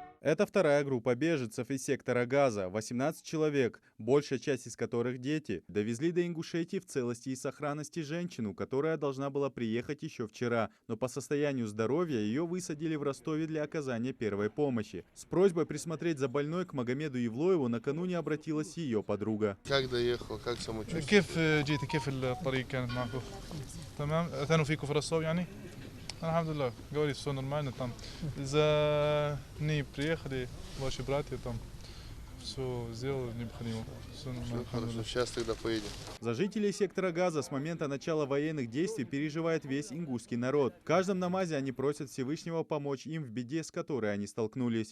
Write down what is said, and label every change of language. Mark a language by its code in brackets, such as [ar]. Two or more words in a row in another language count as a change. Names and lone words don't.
[ru] Это вторая группа беженцев из сектора Газа, 18 человек, большая часть из которых дети, довезли до Ингушетии в целости и сохранности женщину, которая должна была приехать еще вчера, но по состоянию здоровья ее высадили в Ростове для оказания первой помощи. С просьбой присмотреть за больной к Магомеду Евлоеву накануне обратилась ее подруга. Как доехал, как самочувствие? [ar] كيف جيتي كيف الطريق كانت معكم؟ تمام اعتنوا فيكم في الرصاوي يعني؟ الحمد لله [ru] говорит все нормально там за ней приехали ваши братья там все сделали необходимо все нормально. Хорошо, сейчас тогда поедем. За жителей сектора Газа с момента начала военных действий переживает весь ингушский народ. В каждом намазе они просят Всевышнего помочь им в беде, с которой они столкнулись.